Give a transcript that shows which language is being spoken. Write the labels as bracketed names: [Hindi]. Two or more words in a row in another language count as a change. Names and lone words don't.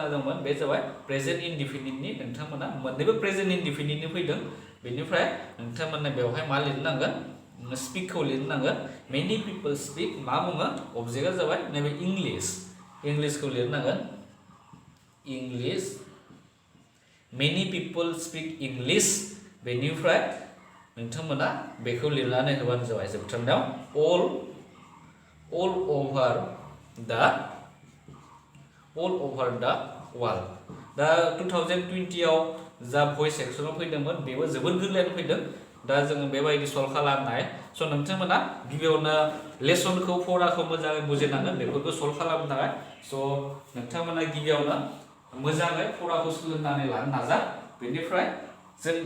[Bodo] दंमोन बे जाबाय [English] present indefinite [Bodo] नोंथांमोना मोननैबो [English] present indefinite [Bodo] फैदों बेनिफ्राय नोंथांमोना बेवहाय मा लिरनांगोन स्पिकखौ लिरनांगोन [English] many people speak [Bodo] मा बुङो अबजेक्टआ जाबाय नैबे इंलिसखौ लिरनांगोन [English] English many people speak English [Bodo] बेनिफ्राय नोंथांमोना बेखौ लिरनानै होबानो जाबाय जोबथारनायाव [English] all over the world [Bodo] दा 2020 आव जा भइस सेक्सनाव फैदोंमोन बेबो जोबोद गोरलैयानो फैदों दा जोङो बेबायदि सल्भ खालामनाय स' नोंथांमोना गिबियावनो लेसनखौ फराखौ मोजाङै बुजिनांगोन बेफोरखौ सल्भ खालामनो थाखाय स' नोंथांमोना गिबियावनो मोजाङै फराखौ सोलोंनानै लानो नाजा बेनिफ्राय जों दा